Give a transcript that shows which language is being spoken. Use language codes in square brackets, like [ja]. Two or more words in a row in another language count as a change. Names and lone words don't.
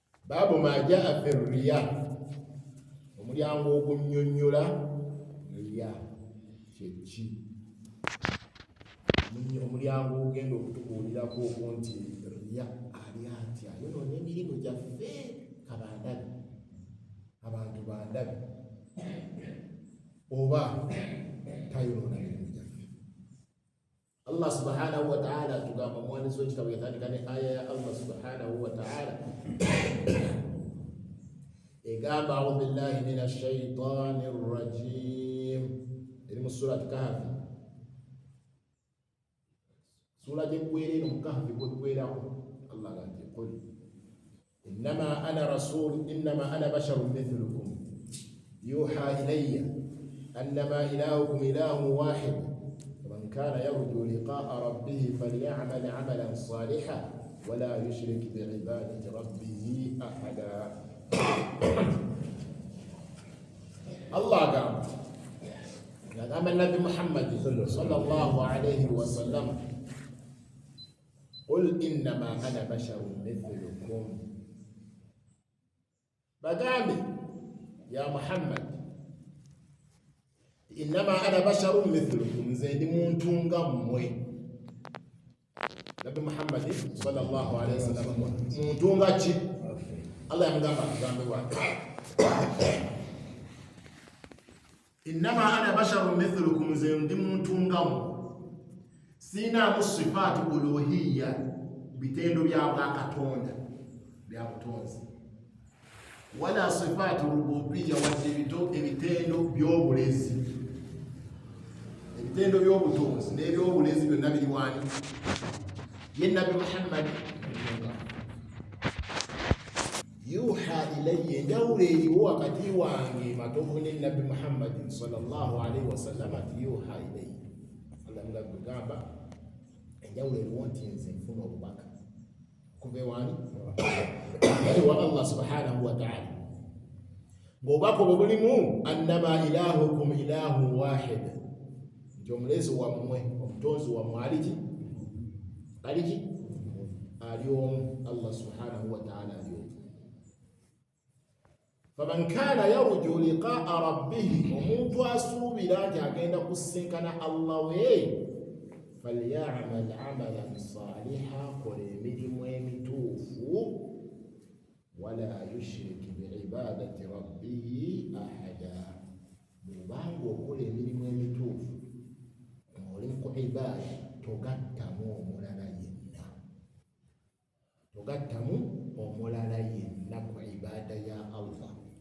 [ar] باب ما جاء في الرياء, [lg] omulyango ogunnyonnyola riya kyeki, omulyango ogenda okutubuulirako ogwo nti riya ali atya yonoona emirimu gyaffe kabandabe, abantu bandabe, oba tayonoona mirimu gyaffe. [ar] الله سبحانه وتعالى [lg] tugamba omuwandiisi w'ekitabo yatandika ne aya ya [ar] الله سبحانه وتعالى egamba أعوذ بالله من الشيطان الرجيم, [lg] eri mu [ar] سورة الكهف, [lg] sura gyegwera eno mu Kahfi gwegwerako Allah agambye [ar] قل إنما أنا بشر مثلكم يوحى إلي أنما إلهكم إله واحد فمن كان يرجو لقاء ربه فليعمل عملا صالحا ولا يشرك بعبادة ربه أحدا. [lg] Allah agamba [ar] Nabi Muhammad صلى الله عليه وسلم قل إنما أنا بشر مثلكم, bagambe يا محمد إنما أنا بشر مثلكم, [lg] nze ndi muntu nga mmwe. Nabi Muhammad sallallahu alayhi wa sallam muntu nga ki? Allah yamugamba agambe wake [ar] إنما أنا بشر مثلكم, [lg] nze ndi muntu nga mmwe, sinaamu [ar] صفات الألوهية, [lg] bitendo bya Katonda bya butonzi, [ar] ولا صفات الربوبية, [lg] wadde ebitendo by'obulezi, ebitendo by'obutonzi n'ebyobulezi byonna biri wani? Ye Nabi Muhammad. [ar] يوحى إلي, [lg] enjawulo eriwo wakati wange matovu ne Nabi Muhammad [ar] صلى الله عليه و [lg] sallam, ati [ar] يوحى إلي, [lg] Allah mugamba enjawulo eriwo nti nze nfuna obubaka kuva ewani wa [ar] الله سبحانه وتعالى, [lg] ng'obubaka obwo bulimu [ar] أنما إلهكم إله واحد, [lg] nti omulezi wammwe, omutonzi wammwe aliki ali omu, [ar] الله سبحانه وتعالى [lg] ali omu. [ar] فمن كان يرجو لقاء ربه, [lg] omuntu asuubira nti agenda kusinkana Allah we, [ar] فليعمل عملا صالحا, [lg] kola emirimu emituufu, [ar] ولا يشرك بعبادة ربه أحدا, [lg] bw'obanga okola emirimu emituufu ng'oli ku ibaada, togattamu omulala yenna, togattamu omulala yenna ku ibaada ya Allah.